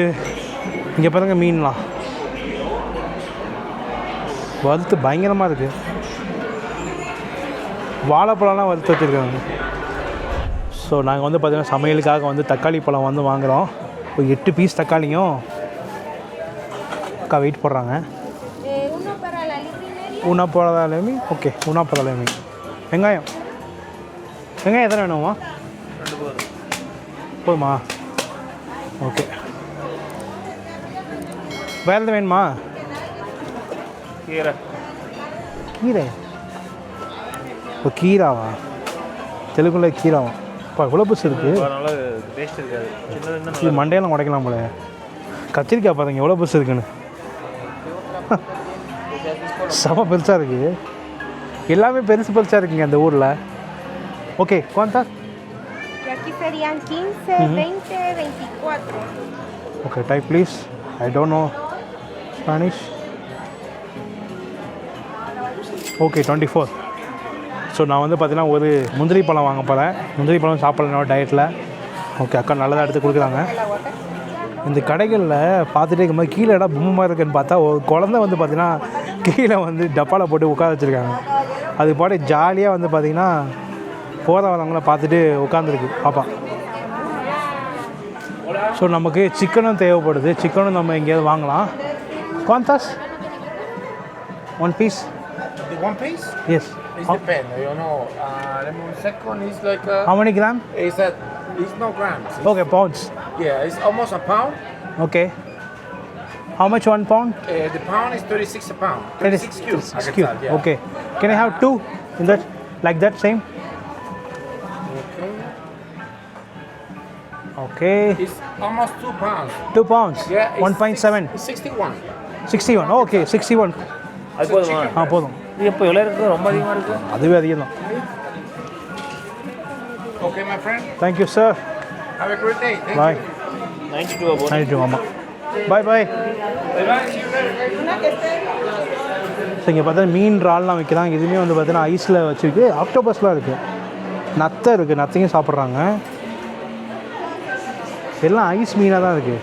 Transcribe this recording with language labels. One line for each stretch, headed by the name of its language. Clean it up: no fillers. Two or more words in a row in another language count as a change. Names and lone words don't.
Tamil: இங்கே பாருங்க மீன்லாம் வறுத்து பயங்கரமாக இருக்குது. வாழைப்பழம்லாம் வறுத்து வச்சுருக்காங்க. ஸோ நாங்கள் வந்து பார்த்திங்கன்னா சமையலுக்காக வந்து தக்காளி பழம் வந்து வாங்குகிறோம். ஒரு 8 பீஸ் தக்காளியும் அக்கா வெயிட் போடுறாங்க.
Spanish: una para la lemi. ஓகே, una para la lemi.
Tamil: வெங்காயம் எத்தனை வேணுமா? 2 போதுமா? ஓகே. வேறு எதுவும் வேணுமா? கீரை. இப்போ கீராவா? தெலுங்குல கீராவா? இப்போ இவ்வளோ புதுசு இருக்குது. அதனால டேஸ்ட் இருக்காது. சின்னது இது மண்டையெல்லாம் உடைக்கலாம் போல. கத்திரிக்காய் பாருங்க எவ்வளோ புதுசு இருக்குன்னு. செம பெருசாக இருக்குது. எல்லாமே பெருசாக இருக்குங்க அந்த ஊரில். ஓகே,
Spanish: ¿cuántas? Aquí serían 15, 20, 24.
English: Okay, type please. I don't know Spanish. ஓகே, 24.
Tamil: ஸோ நான் வந்து பார்த்தீங்கன்னா ஒரு முந்திரி பழம் வாங்க போகிறேன். முந்திரி பழம் சாப்பிட்லாம் டயட்டில். ஓகே, அக்கா நல்லதாக எடுத்து கொடுக்குறாங்க. இந்த கடைகளில் பார்த்துட்டே இருக்கும்போது கீழே இடம் பொம்மை இருக்குன்னு பார்த்தா ஒரு குழந்தை வந்து பார்த்திங்கன்னா கீழே வந்து டப்பாவில் போட்டு உட்கார வச்சுருக்காங்க. அது பாட்டு ஜாலியாக வந்து பார்த்திங்கன்னா போகிற வரவங்கள பார்த்துட்டு உட்காந்துருக்கு பாப்பா. ஸோ நமக்கு சிக்கனும் தேவைப்படுது. சிக்கனும் நம்ம எங்கேயாவது வாங்கலாம். குவாந்தாஸ் 1 piece?
English: One piece? Yes. It depends, you know. Lemon second is like How many gram? it's no grams. Okay, pounds. Yeah, it's almost a pound. Okay. How much 1 pound? The pound is 36 a pound. 36 cubes. 36 cube. Okay. Can I have 2 in that? Like that same? Okay. Okay. It's almost 2 pounds. 2 pounds. Yeah. 1.7. It's 61. 61. Okay, 61.
Tamil: அது போதுமா? போதும். இது இப்போ எவ்வளோ இருக்குது? ரொம்ப அதிகமாக இருக்குது. அதுவே அதிகம் தான்.
English: Okay, my friend. Thank you, sir. Have a great day. Thank Bye. you.
Tamil: 92 போதும். 92 ஆமாம்.
English: Bye bye.
Tamil: ஸோ இங்கே பார்த்தா மீன் இறால்லாம் வைக்கிறாங்க. இதுவுமே வந்து பார்த்தீங்கன்னா ஐஸில் வச்சுருக்கு. ஆக்டோபஸ்லாம் இருக்குது. நத்தை இருக்குது. நத்தையும் சாப்பிட்றாங்க. எல்லாம் ஐஸ் மீனாக தான் இருக்குது.